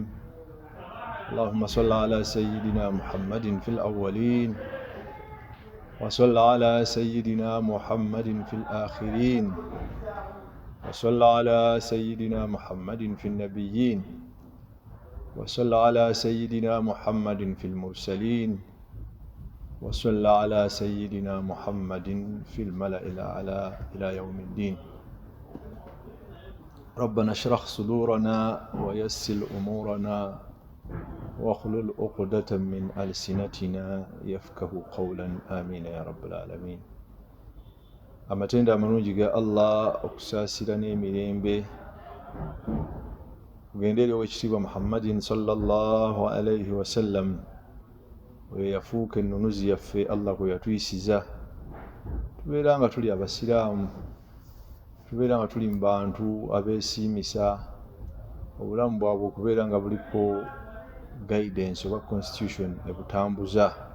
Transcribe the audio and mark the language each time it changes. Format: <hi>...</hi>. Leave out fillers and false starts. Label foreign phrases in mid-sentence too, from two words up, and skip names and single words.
<ar>اللهم صل على سيدنا محمد في الأولين وصل على سيدنا محمد في الآخرين وصل على سيدنا محمد في النبيين وصل على سيدنا محمد في المرسلين وصل على سيدنا محمد في الملأ الأعلى إلى يوم الدين. ربنا اشرح صدورنا ويسر أمورنا واحلل عقدة من ألسنتنا يفقه قولا آمين يا رب العالمين.</ar> <lg>Amatenda amalungi ga Allah okusaasira n'emirembe kugendere ow'ekitiibwa Muhammadin</lg> <ar>صلى الله عليه وسلم</ar> <lg>we yafuuka ennunuzi yaffe Allah kwe yatuyisiza tubeera nga tuli abasiraamu, tubeera nga tuli mu bantu abeesiimisa, obulamu bwabwe okubeera nga buliko guidance oba constitution ebutambuza.</lg>